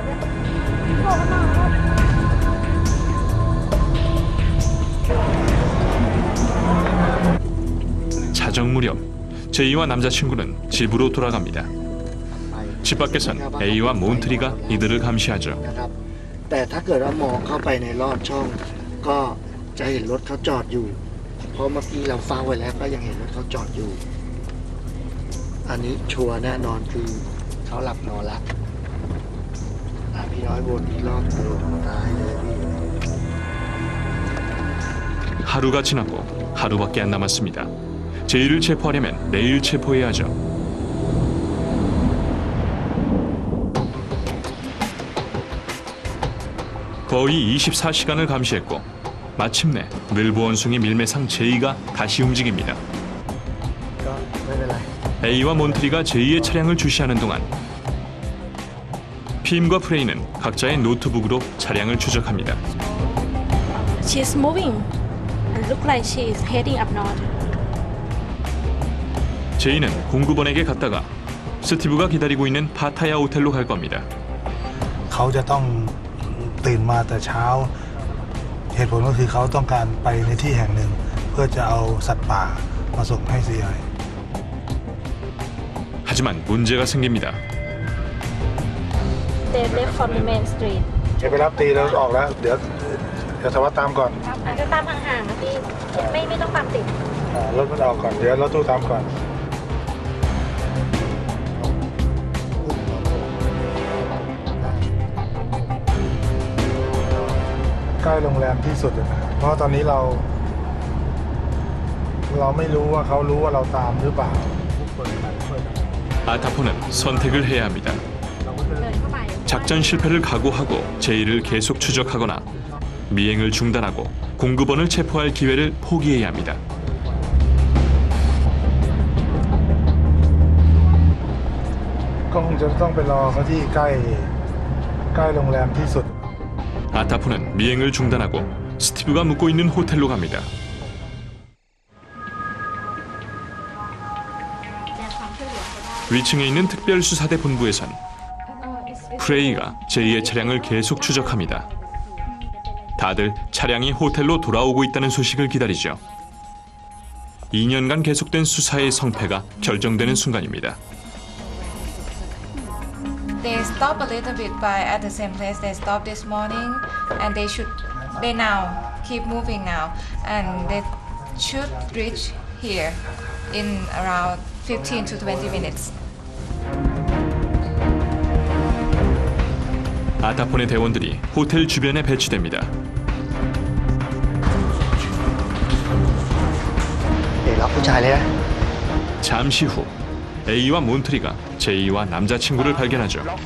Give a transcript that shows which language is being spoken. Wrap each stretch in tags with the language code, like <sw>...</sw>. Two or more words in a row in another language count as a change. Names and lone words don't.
<ko>자정 무렵 제이와 남자친구는 집으로 돌아갑니다. 집 밖에선 A와 몬트리가 이들을 감시하죠.</ko> <th>แต่ถ้าเกิดว่ามองเข้าไปในรอบช่องก็จะเห็นรถเขาจอดอยู่เพราะเมื่อกี้เราเฝ้าไว้แล้วก็ยังเห็นรถเขาจอดอยู่อันนี้ชัวร์แน่นอนคือเขาหลับนอนแล้วพี่น้อยวนอีกรอบเดียวตายเลยพี่</th> <ko>하루가 지나고 하루밖에 안 남았습니다. 제이를 체포하려면 내일 체포해야 하죠. 거의 24시간을 감시했고 마침내 늘보 원숭이 밀매상 제이가 다시 움직입니다. A와 몬트리가 제이의 차량을 주시하는 동안 핌과 프레이는 각자의 노트북으로 차량을 추적합니다.</ko> <en>She's moving. Look like she is heading up north.</en> <ko>제이는 공구번에게 갔다가 스티브가 기다리고 있는 파타야 호텔로 갈 겁니다.</ko> <th>เขาจะต้องตื่นมาแต่เช้าเหตุผลก็คือเขาต้องการไปในที่แห่งหนึ่งเพื่อจะเอาสัตว์ป่ามาส่งให้ CI.</th> <ko>하지만 문제가 생깁니다.</ko> <en>They left from the main street.</en> <th>ไปรับตีแล้วออกแล้วเดี๋ยวสวัสดิ์ตามก่อน อาจจะตามห่างๆนะพี่ไม่ต้องตามติด รถมันออกก่อนเดี๋ยวรถตู้ตามก่อนใกล้โรงแรมที่สุดนะเพราะตอนนี้เราไม่รู้ว่าเขารู้ว่าเราตามหรือเปล่า</th> <ko>아타포는 선택을 해야 합니다. 작전 실패를 각오하고 제이를 계속 추적하거나 미행을 중단하고 공급원을 체포할 기회를 포기해야 합니다.</ko> <th>ก็คงจะต้องไปรอเขาที่ใกล้โรงแรมที่สุด</th> <ko>아타포는 미행을 중단하고 스티브가 묵고 있는 호텔로 갑니다. 위층에 있는 특별수사대 본부에선 프레이가 제이의 차량을 계속 추적합니다. 다들 차량이 호텔로 돌아오고 있다는 소식을 기다리죠. 2년간 계속된 수사의 성패가 결정되는 순간입니다.</ko> <en>They stop a little bit by at the same place they stopped this morning, and they now keep moving now, and they should reach here in around 15 to 20 minutes.</en> <ko>아타폰의 대원들이 호텔 주변에 배치됩니다. 잠시 후 A와 몬트리가 제이와 남자친구를 발견하죠.</ko>